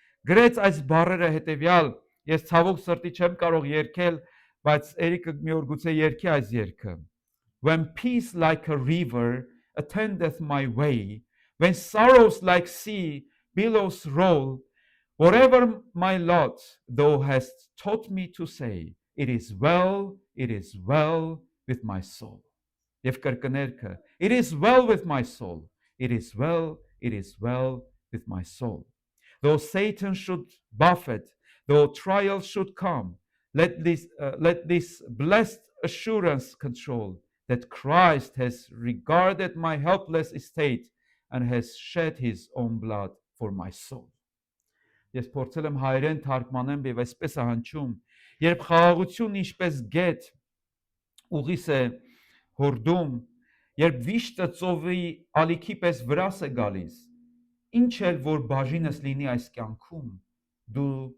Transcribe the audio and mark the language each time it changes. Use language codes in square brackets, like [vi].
[hy] Գրեց այս բառերը հետևյալ, ես ցավոք սրտի չեմ կարող երգել, բայց Էրիկը մի օր գուցե երգի այս երգը։ [en] When peace like a river attendeth my way, when sorrows like sea billows roll, Whatever my lot, thou hast taught me to say, it is well with my soul. [hy] Եվ կրկներքը, [en] it is well with my soul. It is well with my soul. Though Satan should buffet, though trials should come, let this blessed assurance control that Christ has regarded my helpless estate and has shed his own blood for my soul. [hy] Ես փորձել եմ հայերեն թարգմանեմ եւ այսպես է հնչում, երբ խաղաղությունն ինչպես գետ ուղիս է հորդում, երբ վիշտը ծովի ալիքի պես վրաս է գալիս, ինչ էլ որ բաժինս լինի այս կյանքում, դու